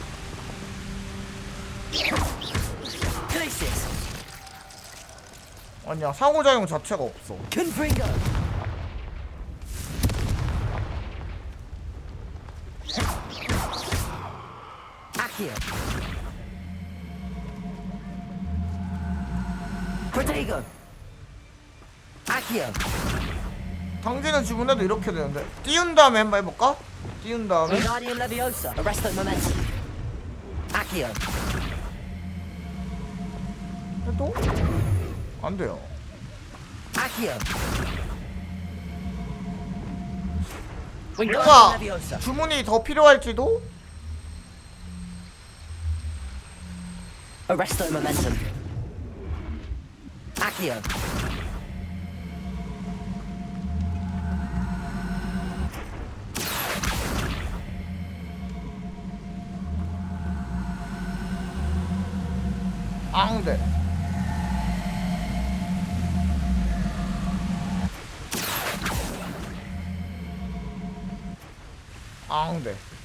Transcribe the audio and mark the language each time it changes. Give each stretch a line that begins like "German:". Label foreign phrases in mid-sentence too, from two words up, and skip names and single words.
Korean: 아니야, 상호작용 자체가 없어.
English: Accio. Protego. Accio.
Korean: 당기는 주문해도 이렇게 되는데. 띄운 다음에 한번 해볼까? 띄운 다음에.
English: Wingardium Leviosa. Arresto momentum. Accio.
Korean: 해도? 안 돼요.
English: Accio.
Korean: 뭔가 주문이 더 필요할지도?
English: Arresto momentum. Accio.
Korean: 앙대. 앙대.